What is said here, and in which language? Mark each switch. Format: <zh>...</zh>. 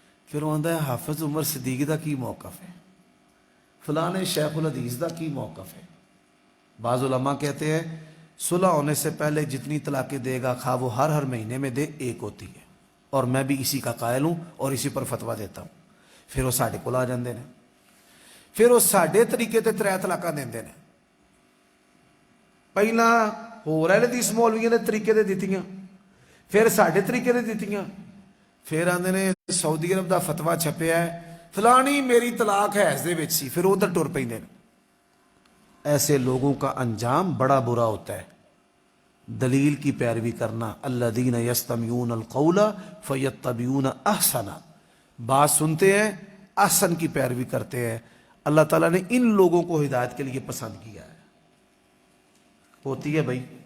<ur>پھر وہ آتا ہے</ur> <pa>حافظ عمر صدیق دا کی موقف ہے، فلاں شیخ الحدیث دا کی موقف ہے.</pa> <ur>بعض علماء کہتے ہیں صلح ہونے سے پہلے جتنی طلاقیں دے گا خواہ وہ ہر مہینے میں دے، 1 ہوتی ہے. اور میں بھی اسی کا قائل ہوں اور اسی پر فتویٰ دیتا ہوں.</ur> <pa>پھر وہ ساڈے کول آ جاندے نے، پھر وہ ساڈے طریقے تے 3 طلاقاں دیندے نے. پہلا ہور اہل حدیث مولویوں نے طریقے تے دتیاں، پھر ساڈے طریقے تے دتیاں. پھر آندے نے سعودی عرب دا فتویٰ چھپیا ہے فلانی میری طلاق ہے حیض دے وچ سی، پھر ادھر ٹر پیندے نے.</pa> <ur>ایسے لوگوں کا انجام بڑا برا ہوتا ہے. دلیل کی پیروی کرنا،</ur> <ar>الذین یستمعون القول فیتبعون احسنا،</ar> <ur>بات سنتے ہیں احسن کی پیروی کرتے ہیں. اللہ تعالیٰ نے ان لوگوں کو ہدایت کے لیے پسند کیا ہے. ہوتی ہے بھائی.</ur>